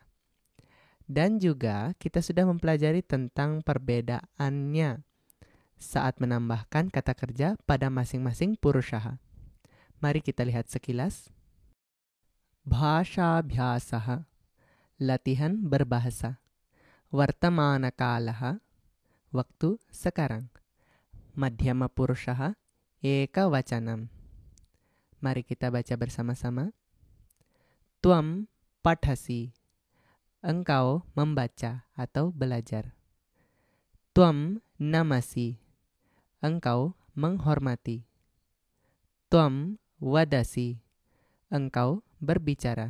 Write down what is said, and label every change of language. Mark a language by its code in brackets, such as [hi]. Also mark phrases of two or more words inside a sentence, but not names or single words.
[id] Dan juga kita sudah mempelajari tentang perbedaannya saat menambahkan kata kerja pada masing-masing Purushaha. Mari kita lihat sekilas. [sa] भाषा अभ्यासः, [id] latihan berbahasa. [sa] वर्तमान कालः, [id] waktu sekarang. [sa] मध्यम पुरुषः, एक वचनम्. [id] Mari kita baca bersama-sama. [sa] त्वम् पठसि, [id] engkau membaca atau belajar. [sa] त्वम् नमसि, [id] engkau menghormati. [sa] त्वम् वदसि, [id] engkau berbicara.